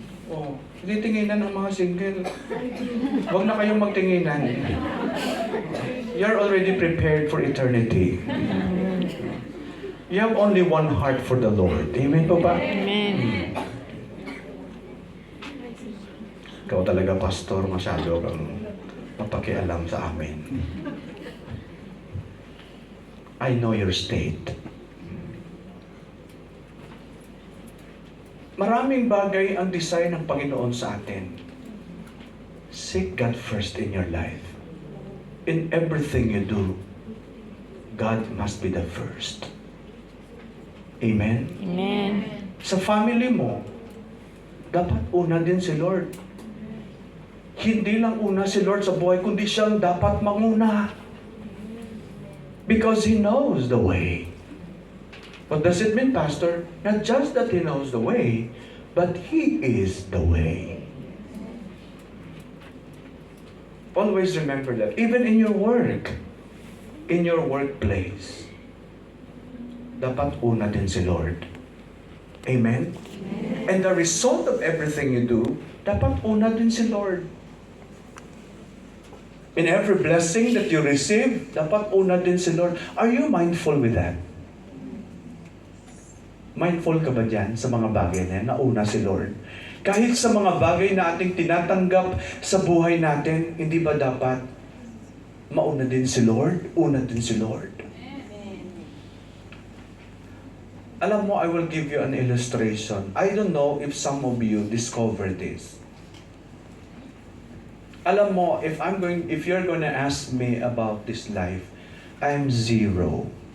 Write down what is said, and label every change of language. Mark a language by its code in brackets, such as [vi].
[tl] Oh, hindi tinginan ng mga single. Huwag na kayong magtinginan. [en] You're already prepared for eternity. You have only one heart for the Lord. [tl] Amen po ba? Amen. Ikaw talaga, pastor, masyado kang mapakialam sa amin. [en] I know your state. [tl] Maraming bagay ang design ng Panginoon sa atin. [en] Seek God first in your life. In everything you do, God must be the first. Amen? Amen. [tl] Sa family mo, dapat una din si Lord. Hindi lang una si Lord sa buhay, kundi siyang dapat manguna. [en] Because He knows the way. What does it mean, Pastor? Not just that He knows the way, but He is the way. Always remember that. Even in your work, in your workplace, [tl] dapat una din si Lord. [en] Amen? And the result of everything you do, [tl] dapat una din si Lord. [en] In every blessing that you receive, [tl] dapat una din si Lord. [en] Are you mindful with that? [tl] Mindful ka ba dyan sa mga bagay na yan, na una si Lord? Kahit sa mga bagay na ating tinatanggap sa buhay natin, hindi ba dapat mauna din si Lord? Una din si Lord. Alam mo, [en] I will give you an illustration. I don't know if some of you discover this. [tl] Alam mo, [en] if you're going to ask me about this life, I'm zero.